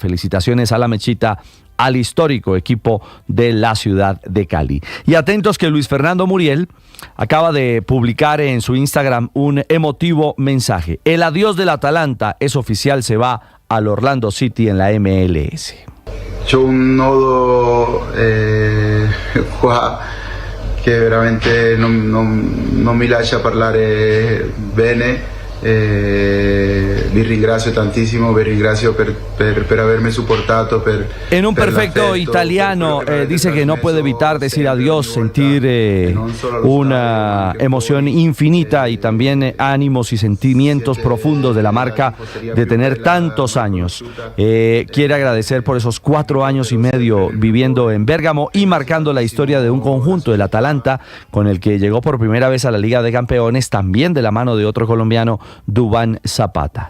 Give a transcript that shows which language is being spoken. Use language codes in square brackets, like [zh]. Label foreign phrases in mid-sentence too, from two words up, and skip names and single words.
[es] Felicitaciones a la Mechita, al histórico equipo de la ciudad de Cali. Y atentos que Luis Fernando Muriel acaba de publicar en su Instagram un emotivo mensaje. El adiós del Atalanta es oficial, se va al Orlando City en la MLS. [it] c'è un nodo qua che veramente non mi lascia parlare bene. Vi ringrazio tantissimo, vi ringrazio per haberme soportato. [es] En un perfecto italiano dice que no puede evitar decir adiós, sentir una emoción infinita y también ánimos y sentimientos profundos de la marca de tener tantos años. Quiere agradecer por esos 4 años y medio viviendo en Bérgamo y marcando la historia de un conjunto, el Atalanta, con el que llegó por primera vez a la Liga de Campeones, también de la mano de otro colombiano, Duván Zapata.